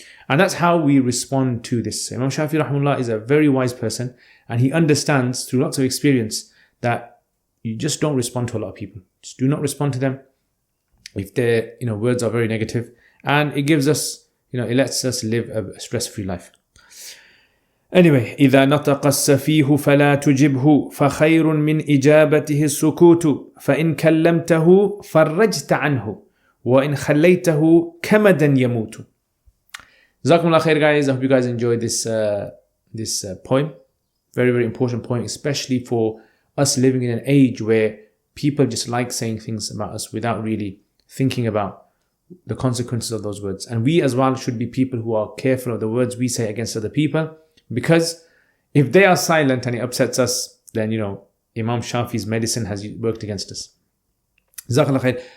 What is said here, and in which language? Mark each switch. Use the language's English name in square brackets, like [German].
[English] And that's how we respond to this. Imam Shafi rahimahullah is a very wise person and he understands through lots of experience that you just don't respond to a lot of people. Just do not respond to them if their words are very negative, and it gives us, it lets us live a stress-free life. Anyway, [Arabic] إذا نطق السفيه فلا تجبه فخير من إجابته السكوت فإن كلمته فرجت عنه وإن خليته كمدا يموت. [English] Jazakumullah khair, guys. I hope you guys enjoyed this poem. Very, very important point, especially for us living in an age where people just like saying things about us without really thinking about the consequences of those words. And we as well should be people who are careful of the words we say against other people, because if they are silent and it upsets us, then Imam Shafi's medicine has worked against us. Jazakallah khair.